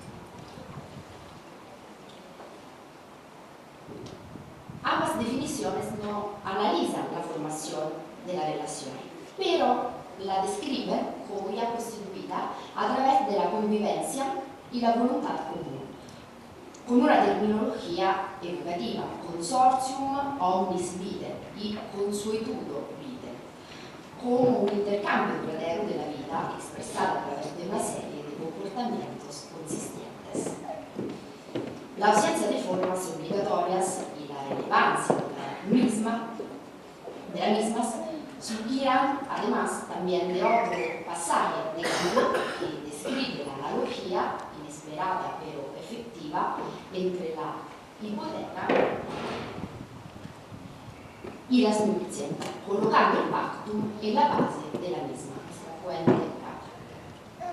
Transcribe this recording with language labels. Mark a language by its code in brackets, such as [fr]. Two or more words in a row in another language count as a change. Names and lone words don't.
[es] Ambas definiciones no analizan la formación de la relación, pero la describen como ya constituida a través de la convivencia y la voluntad común, con una terminología educativa, [la] consortium omnis vitae y consuetudo vitae, [es] como un intercambio duradero de la vida expresada a través de una serie de comportamientos consistentes. La ausencia de formas obligatorias y la relevancia de las mismas surgirán además también de otro pasaje de Kant que describe la analogía inesperada pero efectiva entre la hipoteca y las nupcias, colocando el pactum en la base de la misma, es la fuente del pactum.